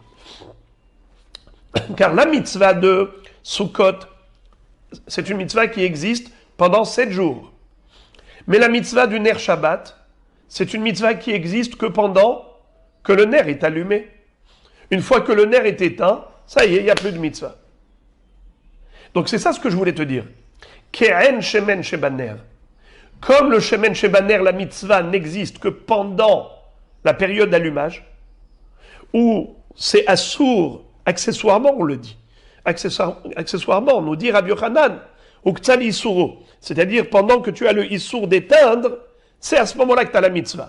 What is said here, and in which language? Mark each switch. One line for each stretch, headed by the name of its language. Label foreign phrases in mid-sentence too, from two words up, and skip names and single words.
French: Car la mitzvah de Sukkot, c'est une mitzvah qui existe pendant 7 jours. Mais la mitzvah du
Hebrew: נר שבת,
French: c'est une mitzvah qui existe que pendant que le ner est allumé. Une fois que le ner est éteint, ça y est, il n'y a plus de mitzvah. Donc c'est ça ce que je voulais te dire.
Hebrew: כעין שמן שבנר.
French: Comme le
Hebrew: שמן שבנר,
French: la mitzvah n'existe que pendant la période d'allumage, où c'est assour, accessoirement on le dit. Accessoirement, on nous dit Rabbi Yochanan,
Hebrew: מוקצה לאיסורו.
French: C'est-à-dire pendant que tu as le issour d'éteindre, c'est à ce moment-là que tu as la mitzvah.